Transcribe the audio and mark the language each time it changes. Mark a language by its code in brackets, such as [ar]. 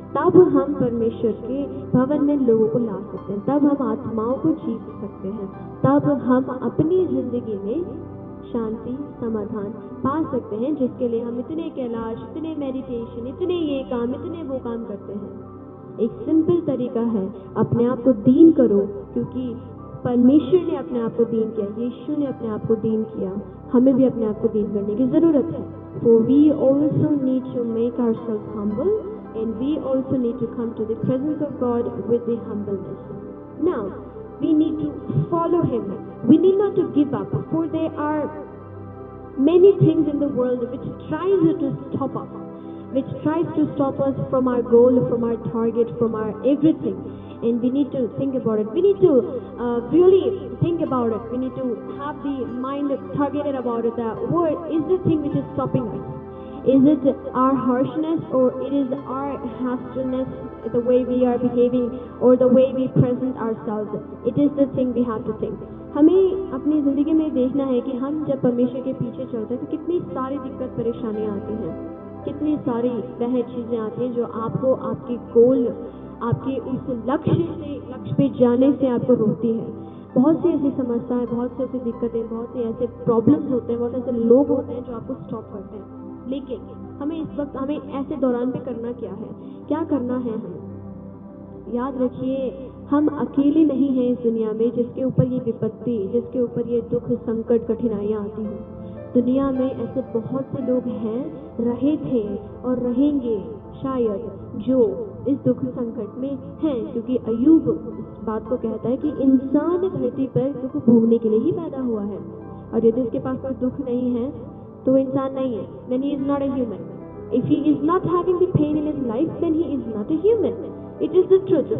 [hi] तब हम परमेश्वर के भवन में लोगों को ला सकते हैं, तब हम आत्माओं को जीत सकते हैं, तब हम अपनी जिंदगी में शांति, समाधान पा सकते हैं, जिसके लिए हम इतने कैलाश, इतने मेडिटेशन, इतने ये काम, इतने वो काम करते हैं। एक सिंपल तरीका है, अपने आप को दीन करो, क्योंकि परमेश्वर ने अपने आप को दीन किया, यीशु ने अपने आप को दीन किया, हमें भी अपने आप को दीन करने की ज़रूरत है। [en] For we also need to make ourselves humble, and we also need to come to the presence of God with the humbleness. Now, we need to follow Him. We need not to give up, for there are many things in the world which tries to stop us, which tries to stop us from our goal, from our target, from our everything. And we need to think about it. We need to really think about it. We need to have the mind targeted about it. What is the thing which is stopping us? Is it our harshness, or it is our harshness, the way we are behaving, or the way we present ourselves? It is the thing we have to think. [hi] हमें अपनी ज़िंदगी में देखना है कि हम जब परमेश्वर के पीछे चलते हैं तो कितनी सारी दिक्कत परेशानियाँ आती हैं, कितनी सारी वह चीज़ें आती हैं जो आपको आपके गोल, आपके उस लक्ष्य पे जाने से आपको रोकती है। बहुत सी ऐसी समस्याएं, बहुत सी ऐसी दिक्कतें, बहुत से ऐसे प्रॉब्लम्स होते हैं, बहुत ऐसे लोग होते हैं जो आपको स्टॉप करते हैं। लेकिन हमें इस वक्त, हमें ऐसे दौरान पे करना क्या है, क्या करना है? हमें याद रखिए, हम अकेले नहीं हैं इस दुनिया में जिसके ऊपर ये विपत्ति, जिसके ऊपर ये दुख, संकट, कठिनाइयाँ आती हैं। दुनिया में ऐसे बहुत से लोग हैं, रहे थे और रहेंगे शायद, जो इस दुख संकट में हैं, क्योंकि अय्यूब इस बात को कहता है कि इंसान धरती पर दुख भोगने के लिए ही पैदा हुआ है। और यदि उसके पास कोई दुख नहीं है तो वो इंसान नहीं है, [en] then he is not a human. If he is not having the pain in his life, then he is not a human. It is the truth.